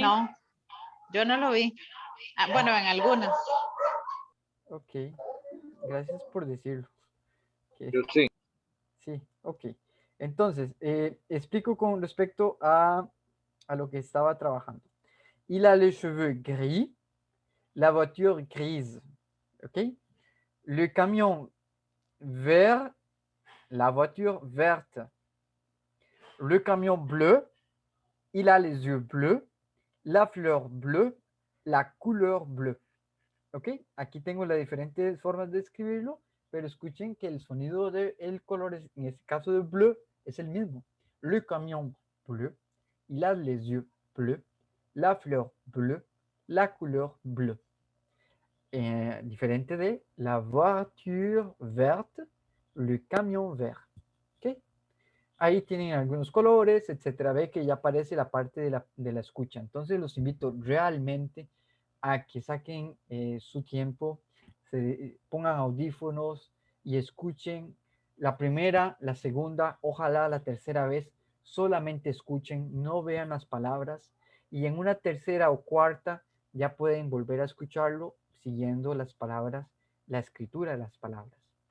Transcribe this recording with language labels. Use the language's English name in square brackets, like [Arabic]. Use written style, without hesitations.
[Spanish] No, yo no lo vi. Ah, bueno, en algunas. Ok, gracias por decirlo. Que Yo sí. sí, ok. Entonces, explico con respecto a lo que estaba trabajando. [French] Il a les cheveux gris, la voiture grise. Ok. Le camion vert, la voiture verte. Le camion bleu, il a les yeux bleus, la fleur bleue, la couleur bleue. ¿Ok? [Spanish] Aquí tengo las diferentes formas de escribirlo, pero escuchen que el sonido del color, en este caso de bleu, es el mismo. [French] Le camion bleu, il a les yeux bleus, la fleur bleue, la couleur bleue. [Spanish] Diferente de [French] la voiture verte, le camion vert. ¿Ok? [Spanish] Ahí tienen algunos colores, etcétera. Ve que ya aparece la parte de la escucha. Entonces los invito realmente a que saquen su tiempo, se pongan audífonos y escuchen la primera, la segunda, ojalá la tercera vez, solamente escuchen, no vean las palabras y en una tercera o cuarta ya pueden volver a escucharlo siguiendo las palabras, la escritura de las palabras.